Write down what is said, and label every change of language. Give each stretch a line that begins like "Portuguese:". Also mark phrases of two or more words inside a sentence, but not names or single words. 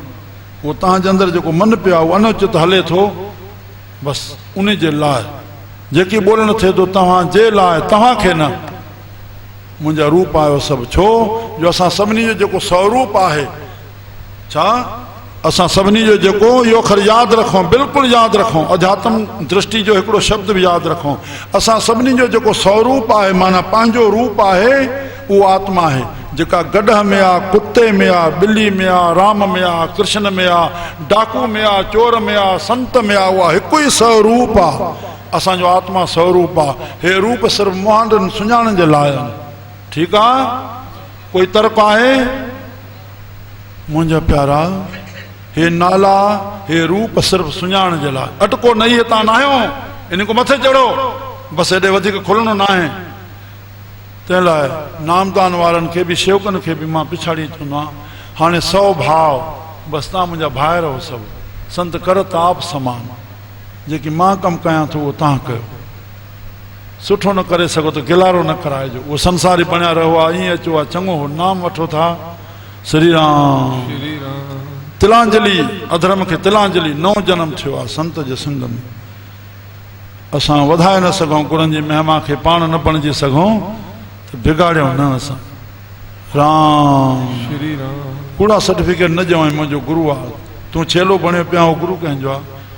Sindhi: उहो तव्हांजे अंदरि जेको मन पियो आहे, उहो अनुचित हले थो, बसि उन जे लाइ जेकी ॿोलणु थिए थो, तव्हांजे लाइ, तव्हांखे न। मुंहिंजा रूप आयो सभु छो जो असां सभिनी जो जेको स्वरूप आहे, छा असां सभिनी जो जेको, इहो अखर यादि रखूं, बिल्कुलु यादि रखूं। अध्यात्म दृष्टि जो हिकिड़ो शब्द बि यादि रखूं। असां सभिनी जो जेको स्वरूप आहे, माना पंहिंजो रूप आहे, उहो आत्मा आहे जेका गॾह में आहे, कुते में आहे, ॿिली में आहे, राम में आहे, कृष्ण में आहे, डाकू में आहे, चोर में आहे, संत में आहे, उहा हिकु ई स्वरूप आहे। असांजो आत्मा स्वरूप आहे। हे रूप सिर्फ़ु मुहांडनि सुञाणण जे लाइ आहिनि। ठीकु आहे? कोई तर्क आहे? मुंहिंजा प्यारा, हे नाला, हे रूप सिर्फ़ु सुञाणण जे लाइ। अटको न इहे तव्हां न आहियो, इन को मथे चढ़ो, बसि हेॾे वधीक खुलणो न आहे। तंहिं लाइ नामदान वारनि खे बि, शेवकनि खे बि मां पिछाड़ी चवंदो आहियां, हाणे 100 भाव, बसि तव्हां मुंहिंजा भाइ रहो सभु।
Hindi: संत करत आप समान,
Sindhi: जेकी मां कमु कयां थो उहो तव्हां कयो। सुठो न करे सघो त गिलारो न कराइजो, उहो संसारी बणिया रहो आहे, ईअं अचो आहे, चङो हो नाम वठो था। श्री राम। तिलांजलि, अधर्म खे तिलांजलि, नओं जनम थियो आहे संत जे संग में। असां वधाए न सघूं गुरुनि जी महिमा खे, पाण न बणिजी सघूं त बिगाड़ियो न असां। राम। कूड़ा सर्टिफिकेट न ॾियो मुंहिंजो गुरू आहे, तूं छेलो बणियो पिया, उहो गुरू कंहिंजो आहे?